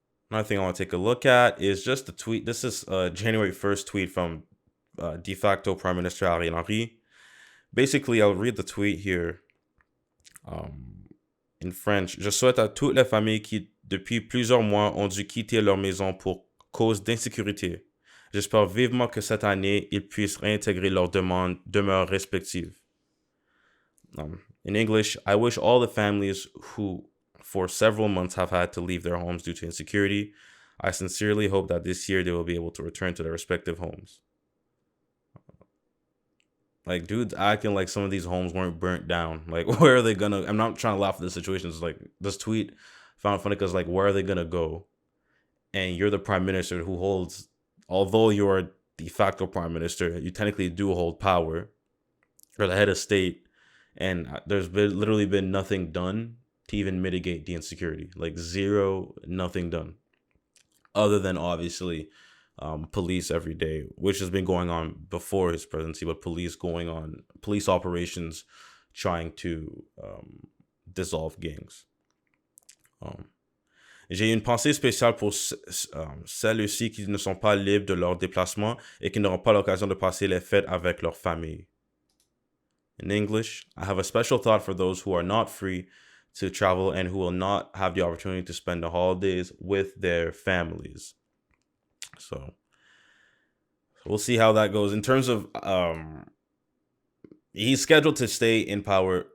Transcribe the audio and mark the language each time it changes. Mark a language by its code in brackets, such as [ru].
[en] Another thing I want to take a look at is just the tweet. This is January 1st tweet from de facto Prime Minister Ariel Henry. Basically, I'll read the tweet here in French. [fr] Je souhaite à toutes les familles qui, depuis plusieurs mois, ont dû quitter leur maison pour cause d'insécurité. J'espère vivement que cette année, ils puissent réintégrer leurs demeures respectives. [en] In English, I wish all the families who for several months have had to leave their homes due to insecurity. I sincerely hope that this year they will be able to return to their respective homes. Like, dude's acting like some of these homes weren't burnt down. Like, where are they gonna... I'm not trying to laugh at this situation. It's like, this tweet found it funny because, like, where are they gonna go? And you're the prime minister who holds... Although you're de facto prime minister, you technically do hold power. You're the head of state. And there's literally been nothing done to even mitigate the insecurity. Like nothing done. Other than obviously police every day, which has been going on before his presidency, but police operations trying to dissolve gangs. [fr] J'ai une pensée spéciale pour celles-ci qui ne sont pas libres de leur déplacement et qui n'auront pas l'occasion de passer les fêtes avec leur famille. [en] In English, I have a special thought for those who are not free to travel and who will not have the opportunity to spend the holidays with their families. So we'll see how that goes. In terms of, he's scheduled to stay in power.